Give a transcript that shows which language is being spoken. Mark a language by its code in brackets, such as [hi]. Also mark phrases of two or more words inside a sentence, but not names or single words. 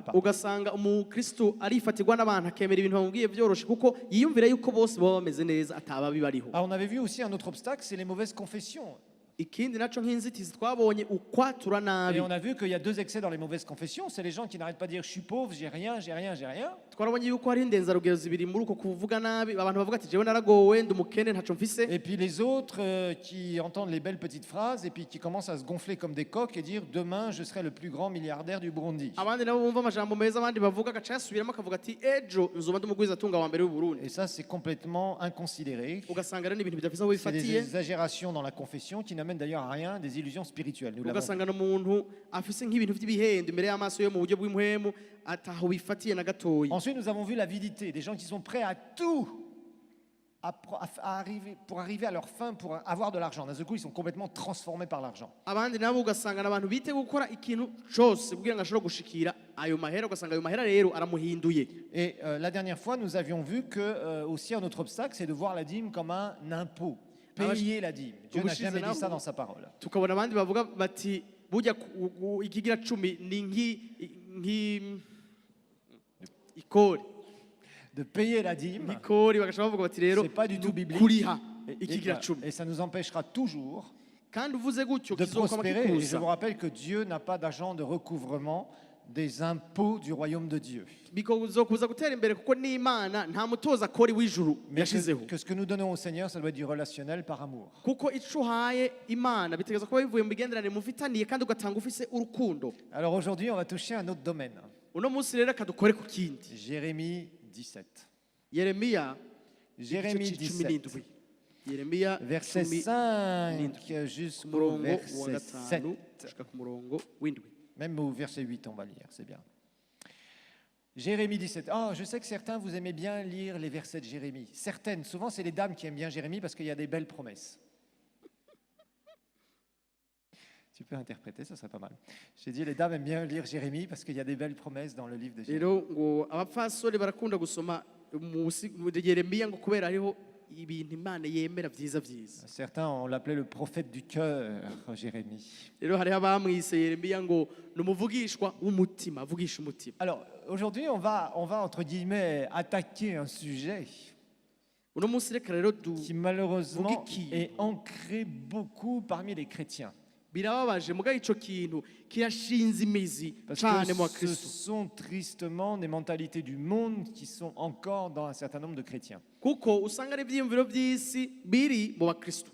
[fr] pardon. [rn] ugasanga umukristo arifatirwa n'abantu akemera ibintu bamubwiye byoroshe kuko yiyumvira yuko bose baba bameze neza atababi bariho. [fr] Alors, on avait vu aussi un autre obstacle, c'est les mauvaises confessions. [rn] ikindi naco nk'inzitizi twabonye ukwatura [fr] Et [rn] nabi. [fr] on a vu qu'il y a deux excès dans les mauvaises confessions. C'est les gens qui n'arrêtent pas de dire je suis pauvre, j'ai rien, j'ai rien, j'ai rien. [rn] twarabonye yuko hari indenzarugero zibiri muri uko kuvuga nabi abantu bavuga ati jewe naragowe ndi umukene ntaco mfise. [fr] Et puis les autres qui entendent les belles petites phrases et puis qui commencent à se gonfler comme des coqs et dire demain je serai le plus grand milliardaire du Burundi. [rn] abandi nabo bumva amajambo meza abandi bavuga agaca yasubiramo akavuga ati ejo nzoba ndi umugwizatunga wa mbere w'u Burundi. [fr] Et ça, c'est complètement inconsidéré. [rn] ugasanga rero n'ibintu bidafise aho [fr] C'est des [rn] bifatiye. [fr] exagérations dans la confession qui n'amènent d'ailleurs à rien, des illusions spirituelles. Nous l'avons. [rn] ugasanga n'umuntu afise nk'ibintu by'ibihendo imbere y'amaso yo mu buryo bw'impwemu ataho bifatiye na gatoyi. [fr] Ensuite, nous avons vu l'avidité, des gens qui sont prêts à tout pour arriver à leur fin, pour avoir de l'argent. D'un seul coup, ils sont complètement transformés par l'argent. [rn] abandi nabo ugasanga n'abantu bite gukora ikintu cyose kugira ngo ashobore gushikira ayo mahera ugasanga ayo mahera rero aramuhinduye. [fr] Et la dernière fois, nous avions vu que aussi un autre obstacle, c'est de voir la dîme comme un impôt. Payer la dîme. Dieu n'a jamais dit ça dans sa parole. [rn] tukabona abandi bavuga bati burya ikigira 10 ni ikori [fr] De payer la dîme, [rn] ikori bagashaka bavuga bati rero [fr] c'est pas du tout biblique. [rn] kuriha [fr] Et, [rn] ikigira [fr] voilà. [rn] 10 [fr] Et ça nous empêchera toujours [rn] kandi uvuze gutyo [fr] de [rn] kizokwama [fr] prospérer. Et je [rn] kikuza [fr] vous rappelle que Dieu n'a pas d'agent de recouvrement des impôts du royaume de Dieu. [rn] bikozokuza gutera imbere kuko n'Imana nta mutoza akori w'ijuru [fr] Mais [rn] yashizeho [fr] que ce que nous donnons au Seigneur, ça doit être du relationnel par amour. [rn] kuko ico uhaye Imana bitegeza kuba bivuye mu bigenderanire mufitaniye kandi ugatanga ufise urukundo. [fr] Alors aujourd'hui, on va toucher un autre domaine. [rn] uno munsi rero akadukore ku kindi. [fr] Jérémie 17. [rn] Yeremiya [fr] Jérémie [rn] igice 17. 17 Yeremiya [fr] Verset 5 jusqu'au [rn] murongo wa [fr] verset 7. [rn] 5 gushika ku murongo w'indwi. [fr] Même au verset 8, on va lire, c'est bien. Jérémie 17. Oh, je sais que certains, vous aimez bien lire les versets de Jérémie. Certaines, souvent c'est les dames qui aiment bien Jérémie parce qu'il y a des belles promesses. Tu peux interpréter, ça serait pas mal. J'ai dit les dames aiment bien lire Jérémie parce qu'il y a des belles promesses dans le livre de Jérémie. [rn] rero ngo abapfasoni barakunda gusoma mu Yeremiya ngo kubera hariho ibintu imana yemera byiza byiza. [fr] Certains, on l'appelait le prophète du cœur, Jérémie. [rn] Rero hariho abamwise Yeremiya ngo ni umuvugishwa w'umutima, avugisha umutima. [fr] Alors, aujourd'hui, on va, entre guillemets, attaquer un sujet [rn] Uno munsi reka rero [fr] qui, malheureusement, [rn] Vugi. [fr] est ancré beaucoup parmi les chrétiens. [rn] birababaje muga ico kintu kirashinze imizi [fr] Parce [rn] cyane mu [fr] que ce [rn] bakristo, [fr] sont tristement des mentalités du monde qui sont encore dans un certain nombre de chrétiens. [rn] kuko usanga ari ibyiyumviro by'isi biri mu bakristo.